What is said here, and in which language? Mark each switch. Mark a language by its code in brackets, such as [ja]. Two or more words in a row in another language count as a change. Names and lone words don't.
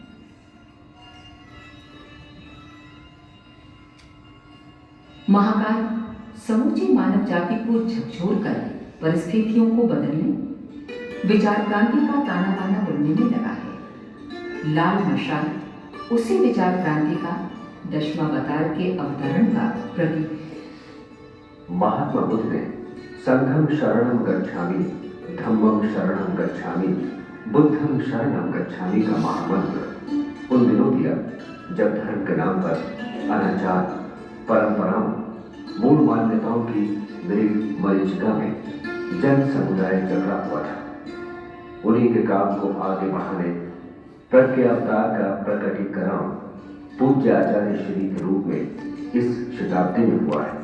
[hi] महाकाल समूची मानव जाति को झकझोर कर परिस्थितियों को बदलने, विचार क्रांति का ताना बाना बुनने में लगा है। लाल मशाल उसी विचार क्रांति का दशमावतार के अवतरण का प्रतीक है। महात्मा बुद्ध ने [pi] संघम शरणम गच्छामि, धम्मम शरणम गच्छामि, बुद्धम शरणम गच्छामि [hi] का महामंत्र उन दिनों दिया जब धर्म के नाम पर अनाचार, परंपराओं, मूल मान्यताओं की नई मरीचिका में जन समुदाय जगड़ा हुआ था। उन्हीं के काम को आगे बढ़ाने प्रज्ञा अवतार का प्रकटीकरण पूज्य आचार्य श्री के रूप में इस शताब्दी में हुआ है।